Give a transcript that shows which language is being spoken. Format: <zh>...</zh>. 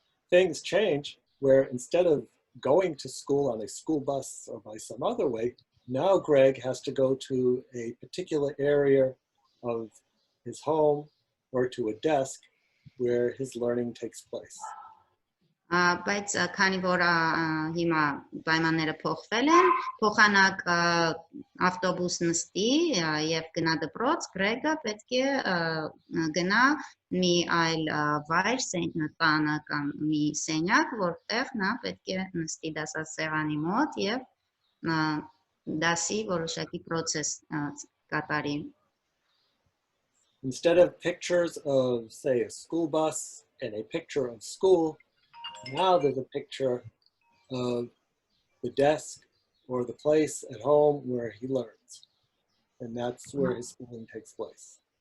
<en>Things change where instead of going to school on a school bus or by some other way, now Greg has to go to a particular area of his home or to a desk where his learning takes place.</en> <hy>Բայց քանի որ հիմա պայմանները փոխվել են, փոխանակ ավտոբուս նստի եւ գնա դպրոց, Գրեգը պետք է գնա մի այլ վայր, տանը կամ մի սենյակ, որտեղ նա պետք է նստի դասասեղանի մոտ եւ դասի որոշակի process կատարի։</hy> <en>Instead of pictures of, say, a school bus and a picture of school, now there's a picture of the desk or the place at home where he learns. And that's where his schooling takes place.</en>